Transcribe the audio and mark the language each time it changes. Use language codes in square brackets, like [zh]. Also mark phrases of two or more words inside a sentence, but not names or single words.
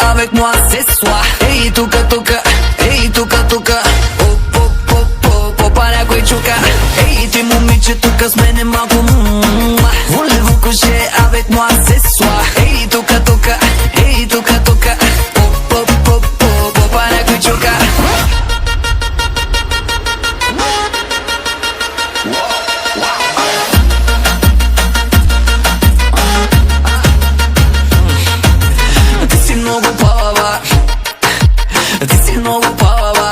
[fr] avec moi ce soir. [bg] Ей, тука, тука, ей, тука, тука, попа някой чука. Ей, ти момиче, тука с мене малко [fr] voulez-vous coucher avec moi ce soir. [bg] Ей, тука, тука, ей, тука, тука, попа някой чука. Ти си много палава, ти си много палава.